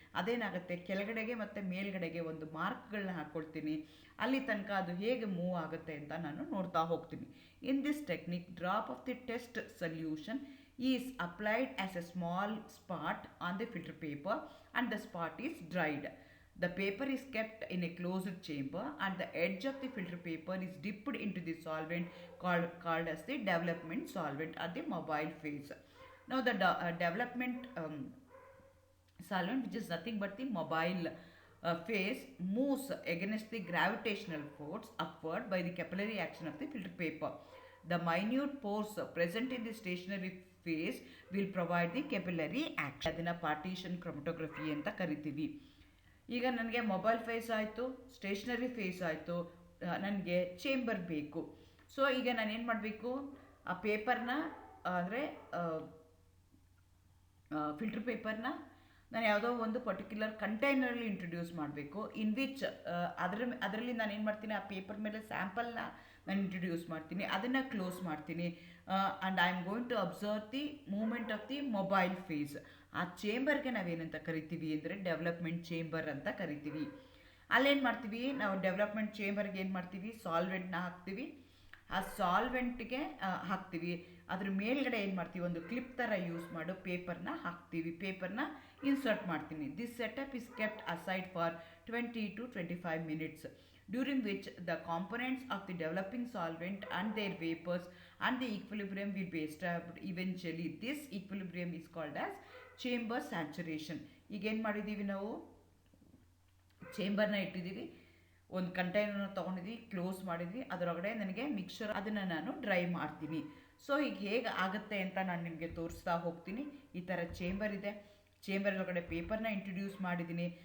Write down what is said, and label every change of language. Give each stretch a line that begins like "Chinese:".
Kannada: ಅದೇನಾಗುತ್ತೆ, ಕೆಳಗಡೆಗೆ ಮತ್ತು ಮೇಲ್ಗಡೆಗೆ ಒಂದು ಮಾರ್ಕ್ಗಳನ್ನ ಹಾಕ್ಕೊಳ್ತೀನಿ. ಅಲ್ಲಿ ತನಕ ಅದು ಹೇಗೆ ಮೂವ್ ಆಗುತ್ತೆ ಅಂತ ನಾನು ನೋಡ್ತಾ ಹೋಗ್ತೀನಿ.
English: In this technique, drop of the test solution is applied as a small spot on the filter paper and the spot is dried. The paper is kept in a closed chamber and the edge of the filter paper is dipped into the solvent called as the development solvent at the mobile phase. Now the development solvent, which is nothing but the mobile phase, moves against the gravitational force upward by the capillary action of the filter paper. The minute pores present in the stationary phase will provide the capillary action.
Kannada: ಅದನ್ನು partition ಕ್ರೊಮಟೋಗ್ರಫಿ ಅಂತ ಕರಿತೀವಿ. ಈಗ ನನಗೆ mobile face ಆಯಿತು, stationery face ಆಯಿತು, ನನಗೆ chamber ಬೇಕು. So ಈಗ ನಾನೇನು ಮಾಡಬೇಕು, ಆ ಪೇಪರ್ನ ಅಂದರೆ ಫಿಲ್ಟರ್ ಪೇಪರ್ನ ನಾನು ಯಾವುದೋ ಒಂದು ಪರ್ಟಿಕ್ಯುಲರ್ ಕಂಟೈನರಲ್ಲಿ ಇಂಟ್ರೊಡ್ಯೂಸ್ ಮಾಡಬೇಕು. ಇನ್ ವಿಚ್ ಅದರಲ್ಲಿ ನಾನು ಏನು ಮಾಡ್ತೀನಿ, ಆ ಪೇಪರ್ ಮೇಲೆ ಸ್ಯಾಂಪಲ್ನ ನಾನು ಇಂಟ್ರೊಡ್ಯೂಸ್ ಮಾಡ್ತೀನಿ, ಅದನ್ನು ಕ್ಲೋಸ್ ಮಾಡ್ತೀನಿ.
English: And I am going to observe the moment of the mobile phase.
Kannada: ಆ ಚೇಂಬರ್ಗೆ ನಾವೇನಂತ ಕರಿತೀವಿ ಅಂದರೆ ಡೆವಲಪ್ಮೆಂಟ್ ಚೇಂಬರ್ ಅಂತ ಕರಿತೀವಿ. ಅಲ್ಲೇನು ಮಾಡ್ತೀವಿ, ನಾವು ಡೆವಲಪ್ಮೆಂಟ್ ಚೇಂಬರ್ಗೆ ಏನು ಮಾಡ್ತೀವಿ, ಸಾಲ್ವೆಂಟ್ನ ಹಾಕ್ತೀವಿ. ಆ ಸಾಲ್ವೆಂಟ್ಗೆ ಹಾಕ್ತೀವಿ, ಅದ್ರ ಮೇಲ್ಗಡೆ ಏನು ಮಾಡ್ತೀವಿ, ಒಂದು ಕ್ಲಿಪ್ ಥರ ಯೂಸ್ ಮಾಡು ಪೇಪರ್ನ ಹಾಕ್ತೀವಿ, ಪೇಪರ್ನ ಇನ್ಸರ್ಟ್ ಮಾಡ್ತೀನಿ.
English: This setup is kept aside for 20 to 25 minutes, during which the components of the developing solvent and their vapors and the equilibrium will be established. Eventually, this equilibrium is called as chamber saturation.
Kannada: ಈಗ ಏನು ಮಾಡಿದ್ದೀವಿ ನಾವು, ಚೇಂಬರ್ನ ಇಟ್ಟಿದ್ದೀವಿ, ಒಂದು ಕಂಟೈನರ್ನ ತೊಗೊಂಡಿದ್ವಿ, close ಮಾಡಿದ್ವಿ, ಅದರೊಳಗಡೆ ನನಗೆ mixer ಅದನ್ನು ನಾನು ಡ್ರೈ ಮಾಡ್ತೀನಿ. ಸೊ ಈಗ ಹೇಗೆ ಆಗುತ್ತೆ ಅಂತ ನಾನು ನಿಮಗೆ ತೋರಿಸ್ತಾ ಹೋಗ್ತೀನಿ. ಈ ಥರ ಚೇಂಬರ್ ಇದೆ, ಚೇಂಬರ್ ಒಳಗಡೆ ಪೇಪರ್ನ ಇಂಟ್ರೊಡ್ಯೂಸ್ ಮಾಡಿದ್ದೀನಿ.